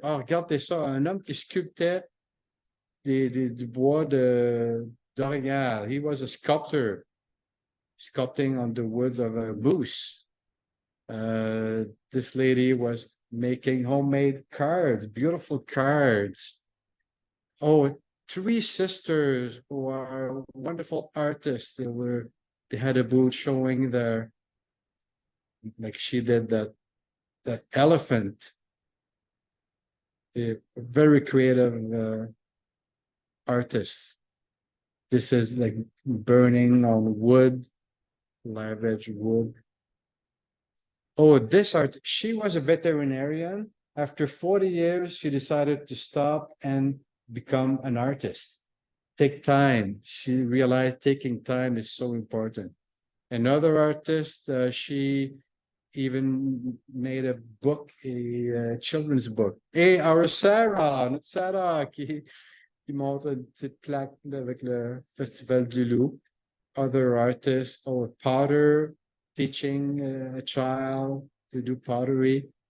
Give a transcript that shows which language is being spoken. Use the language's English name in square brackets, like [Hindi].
[French] Oh, regardez ça, un homme qui sculptait du bois d'orignal. [English] He was a sculptor, sculpting on the woods of a moose. This lady was making homemade cards, beautiful cards. Oh, 3 sisters who are wonderful artists. They had a booth showing their, like she did that elephant. They're very creative artists. This is like burning on wood, live edge wood. Oh, this art, she was a veterinarian. After 40 years, she decided to stop and become an artist. Take time. She realized taking time is so important. Another artist, she even made a book, a children's book. [French] Et [English] our [French] Sarah, notre Sarah, qui montre une petite plaque avec le Festival du Loup. [English] Other artists, oh, a potter, teaching a child to do pottery.